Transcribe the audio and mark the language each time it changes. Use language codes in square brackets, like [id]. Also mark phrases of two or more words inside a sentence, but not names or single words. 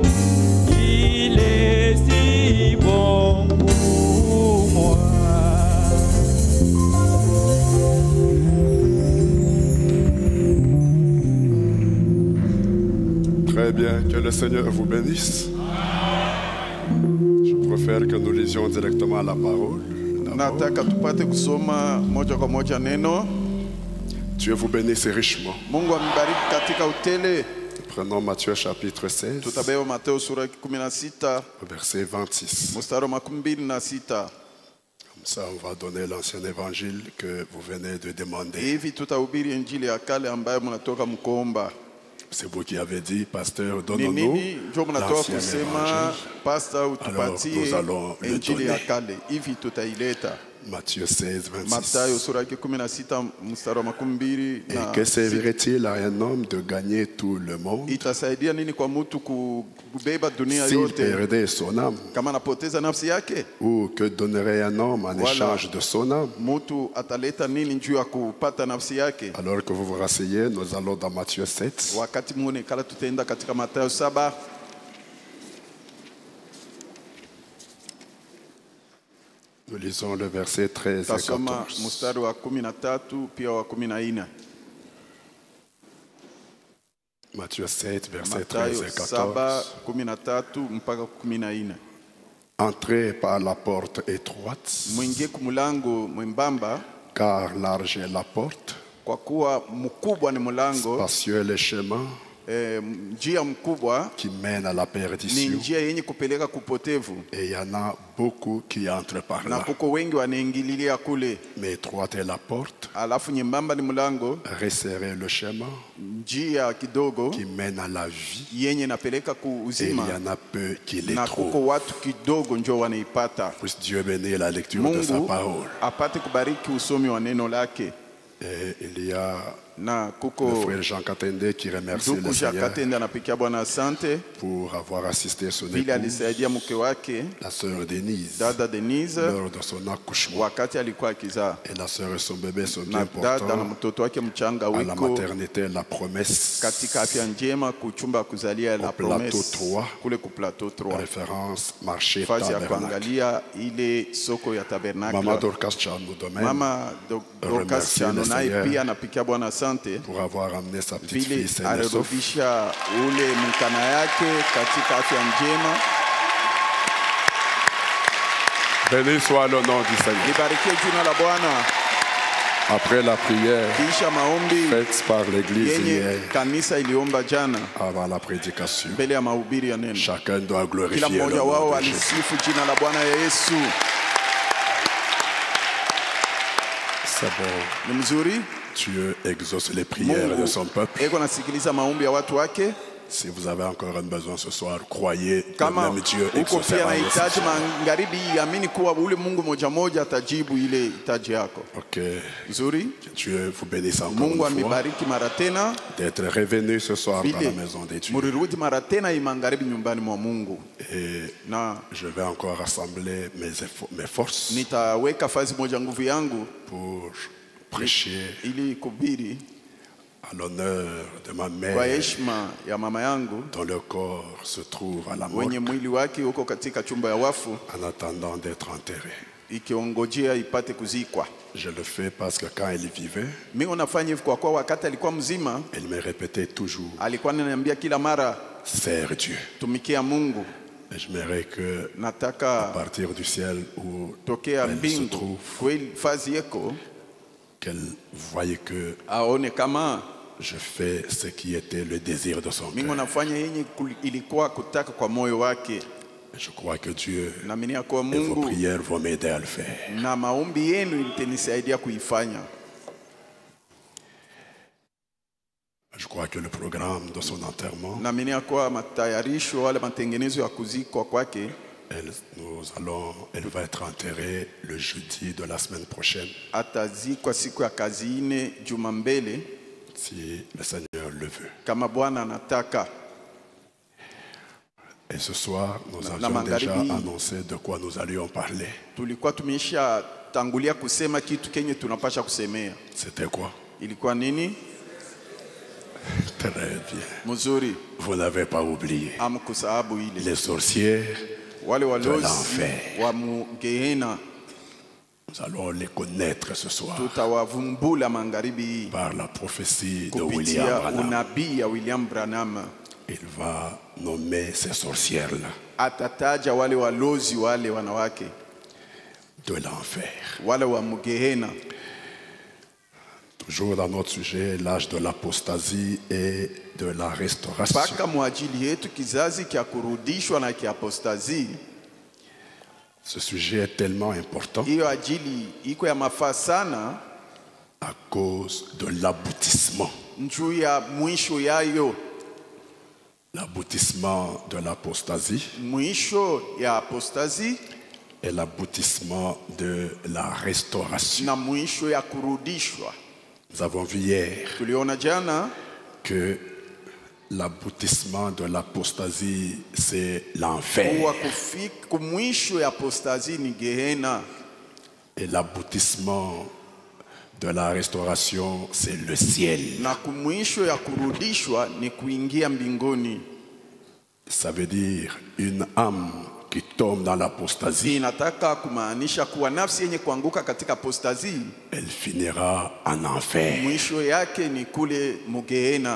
[fr] Il est si bon pour moi. Très bien, que le Seigneur vous bénisse. Je préfère que nous lisions directement la parole. [sw] Nataka tupate kusoma moja kwa moja neno. [fr] Dieu vous bénisse richement. [sw] Mungu ambariki katika utele. [fr] Prenons Matthieu chapitre 16, [sw] Tutabeba Mateo sura 16 [fr] verset 26. [sw] mstari wa 26. [fr] Comme ça, on va donner l'ancien évangile que vous venez de demander. [sw] Hivi tutahubiri injili ya kale ambayo mnatoka mkuomba. [fr] C'est vous qui avez dit, pasteur, [sw] Ni [fr] donnons-nous [sw] nini ndio mnatoka [fr] l'ancien [sw] kusema [fr] évangile. [sw] pastor [fr] Alors, [sw] utupatie [fr] nous allons le [sw] injili ya [fr] donner. [sw] kale. Hivi tutaileta. [fr] Matthieu 16, [sw] Mathayo [fr] 26. [sw] sura 16 mstari wa 22 [fr] Et [sw] na [fr] que servirait-il à un homme de gagner tout le monde [sw] itasaidia nini kwa mtu kubeba dunia [fr] s'il [sw] yote [fr] perdait son âme? [sw] kama anapoteza nafsi yake? [fr] Ou que donnerait un homme en Voilà. échange de son âme? [sw] Mtu ataleta nini juu ya kupata nafsi yake? [fr] Alors que vous vous rasseyez, nous allons dans Matthieu 7. [sw] Wakati muone kala tutaenda katika Mathayo 7. [fr] Nous lisons le verset 13 et [sw] Tasoma [fr] 14. [sw] mstari wa 13 pia wa 14. [fr] Matthieu 7, verset 13 [sw] Mathayo [fr] et [sw] 7 [fr] 14. [sw] 13 mpaka 14. [fr] Entrez par la porte étroite, [sw] Mwingie kumulango mwembamba, [fr] car large est la porte, [sw] kwa kuwa mkubwa ni mlango, [fr] spacieux le chemin [sw] njia mkubwa [fr] qui mène à la [sw] ni [fr] perdition. [sw] njia yenye kupeleka kupotevu, [fr] Et il y en a beaucoup qui entrent par [sw] na [fr] là. [sw] kuko wengi wanaingililia kule. [fr] Mais étroite est la porte, [sw] Alafu nyembamba ni mlango, [fr] resserré le chemin [sw] njia kidogo [fr] qui mène à la vie. [sw] yenye napeleka [fr] Et il [sw] kuuzima, [fr] y en a peu qui les [sw] na kuko [fr] trouvent. [sw] watu kidogo njo wanaipata. [fr] Puisse Dieu bénir la lecture de sa [sw] Mungu [fr] parole. [sw] apate kubariki usomi wa neno lake. [fr] Et il y a [sw] Na [fr] le [sw] kuko [fr] frère Jean Katende qui remercie [sw] ndugu [fr] le Seigneur [sw] Jakatende anapikia Bwana asante [fr] pour avoir assisté son [sw] vile [fr] épouse, [sw] alisaidia mke wake [fr] la sœur Denise, [sw] dada Denise [fr] lors de son accouchement. [sw] wakati alikuwa akizaa, [fr] Et la sœur et son bébé sont [sw] na [fr] bien [sw] dada na [fr] portants [sw] mtoto wake mchanga [fr] à la [sw] wiko [fr] maternité, la promesse, [sw] katika afya njema kuchumba kuzalia la [fr] plateau [sw] promesse [fr] 3, [sw] kule ku plateau 3, [fr] référence marché [sw] fazi ya [fr] tabernacle. [sw] kuangalia ile soko ya [fr] Maman [sw] tabernacle. [fr] Dorcas Chano domaine [sw] Mama Dorcas [fr] remercie [sw] Chano [fr] le [sw] naye [fr] Seigneur [sw] pia anapikia Bwana asante [fr] pour avoir amené sa petite [sw] vile [fr] fille saine et sauve. [sw] alirudisha ule mkana yake katika afya njema. [fr] Béni soit le nom du Seigneur. [sw] Libarikie jina la Bwana. [fr] Après la prière [sw] Kisha maombi [fr] faite par l'église [sw] yenye [fr] hier [sw] kanisa iliomba jana [fr] avant la prédication, [sw] mbele ya mahubiri ya neno, [fr] chacun doit [sw] kila [fr] glorifier le [sw] mmoja wao [fr] nom de Jésus. [sw] alisifu jina la Bwana ya Yesu. [fr] C'est bon. [sw] Ni mzuri. [fr] Dieu exauce les prières de son peuple. [sw] Eko nasikiliza maombi ya watu wake. [fr] Si vous avez encore un besoin ce soir, croyez que [sw] Kama [fr] même Dieu [sw] uko pia [fr] exaucera [sw] na [fr] vos [sw] hitaji [fr] prières. [sw] magharibi, amini kuwa ule Mungu moja moja atajibu ile hitaji yako. [fr] Ok. [sw] Nzuri. [fr] Que Dieu vous bénisse encore [sw] Mungu [fr] une fois [sw] amibariki mara tena, [fr] d'être revenu ce soir dans la [sw] vile [fr] maison des dieux. [sw] murirudi mara tena imagharibi nyumbani mwa Mungu. [fr] Et [sw] Na [fr] je vais encore rassembler mes forces [sw] nitaweka fazi moja nguvu yangu [fr] pour prêcher [sw] ili kubiri [fr] à l'honneur de ma [sw] kwa [fr] mère [sw] heshima ya mama yangu [fr] dont le corps se trouve à la [sw] wenye [fr] mort [sw] mwili wake uko katika chumba ya wafu [fr] en attendant d'être enterré. [sw] ikiongojea ipate kuzikwa. [fr] Je le fais parce que quand elle vivait, [sw] Mimi nafanya hivi kwa kuwa wakati alikuwa mzima [fr] elle me répétait toujours, [sw] alikuwa ananiambia kila mara, [fr] sers Dieu. [sw] tumikia Mungu. [fr] Et j'aimerais que, à [sw] Nataka [fr] partir du ciel où [sw] tokea [fr] elle se [sw] mbingu [fr] trouve, [sw] kweli fazi yeko [fr] qu'elle voyait que [sw] aone kama [fr] je fais ce qui était le désir de son [sw] mimi [fr] cœur. [sw] nafanya yenye ilikuwa kutaka kwa moyo wake. [fr] Je crois que Dieu [sw] Naaminia kwa [fr] et vos [sw] Mungu [fr] prières vont m'aider à le faire. [sw] na maombi yenu itanisaidia kuifanya. [fr] Je crois que le programme de son enterrement, [sw] naamini ya kuwa matayarisho wale matengenezo ya kuzikwa kwake [fr] elle va être enterrée le jeudi de la semaine prochaine. [sw] atazikwa siku ya kazi ine juma mbele, [fr] si le Seigneur le veut. [sw] kama Bwana anataka. [fr] Et ce soir, nous avions déjà annoncé de quoi nous allions parler. [sw] Tulikuwa tumeisha tangulia kusema kitu kenye tunapasha kusemea. [fr] C'était quoi? [sw] Ilikuwa nini? [fr] Très bien. [sw] Mzuri. [fr] Vous n'avez pas oublié. [sw] Amkusahabu ile. [fr] Les sorcières [sw] wale [fr] de [sw] walozi [fr] l'enfer. [sw] wa Gehenna. [fr] Nous allons les connaître ce soir [sw] Tutawavumbula magharibi [fr] par la prophétie de [sw] kupitia [fr] William Branham. [sw] unabii ya William Branham. [fr] Il va nommer ces sorcières-là [sw] Atataja wale walozi wale wanawake [fr] de l'enfer. [sw] wale wa Gehenna. [fr] Toujours dans notre sujet, l'âge de l'apostasie et de la restauration. [sw] Paka mwajili yetu kizazi kia kurudishwa na kia apostazi. [fr] Ce sujet est tellement important [sw] Hiyo ajili iko ya mafaa sana [fr] à cause de l'aboutissement. [sw] njuu ya mwisho yayo. [fr] L'aboutissement de l'apostasie [sw] Mwisho ya apostazi [fr] et l'aboutissement de la restauration. [sw] na mwisho ya kurudishwa. [fr] Nous avons vu hier [sw] Tuliona jana [fr] que l'aboutissement de l'apostasie, c'est l'enfer. [sw] kuwa kufika mwisho ya apostazi ni Gehenna. [fr] Et l'aboutissement de la restauration, c'est le ciel. [sw] Na kumwisho ya kurudishwa ni kuingia mbinguni. [fr] Ça veut dire une âme qui tombe dans l'apostasie, [sw] Inataka kumaanisha kuwa nafsi yenye kuanguka katika apostazi [fr] elle finira en enfer. [sw] mwisho yake ni kule Gehenna.